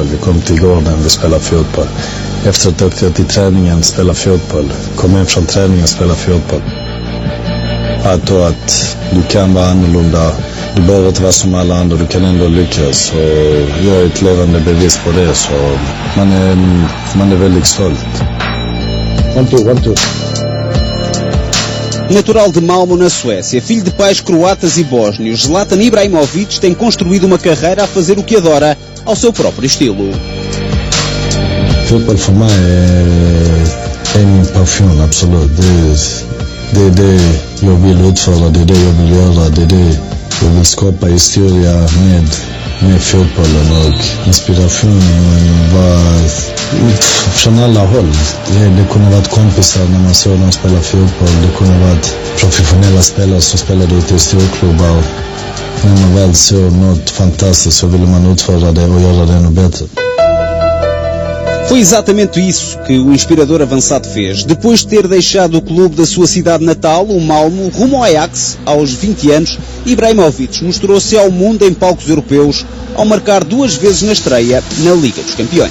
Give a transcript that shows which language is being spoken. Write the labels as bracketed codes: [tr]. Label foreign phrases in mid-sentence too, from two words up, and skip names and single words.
[sv] Vi kommer till gården, vi spelar fotboll. Efter att åka till träningen, spela fotboll. Kom hem från träningen, spela fotboll. Jag tror att du kan vara annorlunda. Du behöver inte vara som alla andra, du kan ändå lyckas. Och jag är ett levande bevis på det, så man är väldigt stolt. [en] One, two. [pt] Natural de Malmo, na Suécia, filho de pais croatas e bósnios, Zlatan Ibrahimovic tem construído uma carreira a fazer o que adora, ao seu próprio estilo. [sv] Fotboll för mig är min passion, absolut. Det är det jag vill utföra, det är det jag vill göra, det är det jag vill skapa historia med fotbollen, och inspirationen var från alla håll. Det kunde varit kompisar när man såg dem spela fotboll, det kunde varit professionella spelare som spelade ute i storklubbar. När man väl såg något fantastiskt så ville man utföra det och göra det ännu bättre. [pt] Foi exatamente isso que o inspirador avançado fez. Depois de ter deixado o clube da sua cidade natal, o Malmo, rumo ao Ajax, aos 20 anos, Ibrahimovic mostrou-se ao mundo em palcos europeus ao marcar 2 vezes na estreia na Liga dos Campeões.